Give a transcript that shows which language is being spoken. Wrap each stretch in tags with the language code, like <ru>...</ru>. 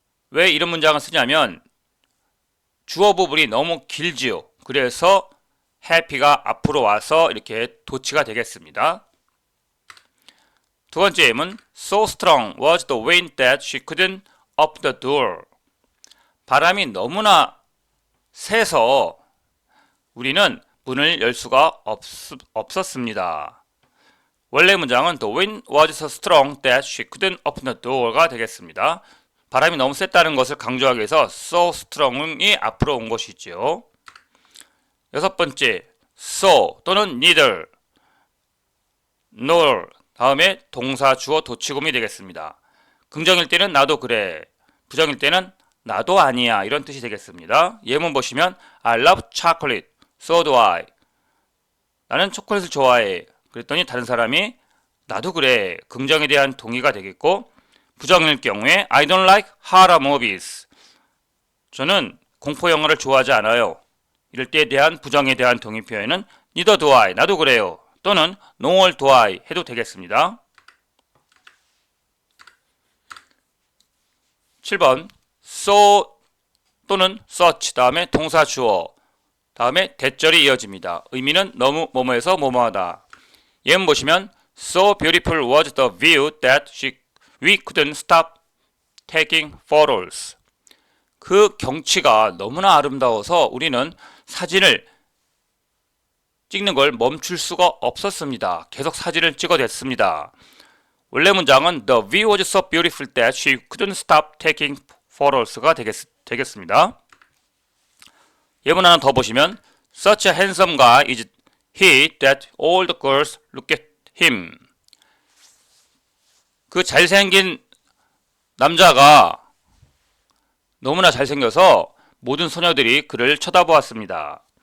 <ko>왜 이런 문장을 쓰냐면 주어 부분이 너무 길지요. 그래서 happy가 앞으로 와서 이렇게 도치가 되겠습니다. 두 번째 예문</ko> <en>So strong was the wind that she couldn't open the door.</en> <ko>바람이 너무나 세서 우리는 문을 열 수가 없었습니다. 원래 문장은</ko> <en>The wind was so strong that she couldn't open the door가</en> <ko>되겠습니다. 바람이 너무 셌다는 것을 강조하기 위해서 so strong이 앞으로 온 것이죠. 여섯 번째, so 또는 neither nor 다음에 동사 주어 도치구문이 되겠습니다. 긍정일 때는 나도 그래, 부정일 때는 나도 아니야 이런 뜻이 되겠습니다. 예문 보시면</ko> <en>I love chocolate, so do I.</en> <ko>나는 초콜릿을 좋아해. 그랬더니 다른 사람이 나도 그래. 긍정에 대한 동의가 되겠고, 부정일 경우에</ko> <en>I don't like horror movies.</en> <ko>저는 공포 영화를 좋아하지 않아요. 이럴 때에 대한 부정에 대한 동의 표현은</ko> <en>neither do I,</en> <ko>나도 그래요. 또는</ko> <en>nor do I</en> <ko>해도 되겠습니다. 7번 so 또는 such 다음에 동사 주어 다음에 대절이 이어집니다. 의미는 너무 뭐뭐해서 뭐뭐하다. 예문 보시면</ko> <en>So beautiful was the view that we couldn't stop taking photos.</en> <ko>그 경치가 너무나 아름다워서 우리는 사진을 찍는 걸 멈출 수가 없었습니다. 계속 사진을 찍어댔습니다. 원래 문장은</ko> <en>The view was so beautiful that she couldn't stop taking photos가</en> <ko>되겠습니다. 예문 하나 더 보시면</ko> <en>Such a handsome guy is he that all the girls look at him.</en> <ko>그 잘생긴 남자가 너무나 잘생겨서 모든 소녀들이 그를 쳐다보았습니다.</ko>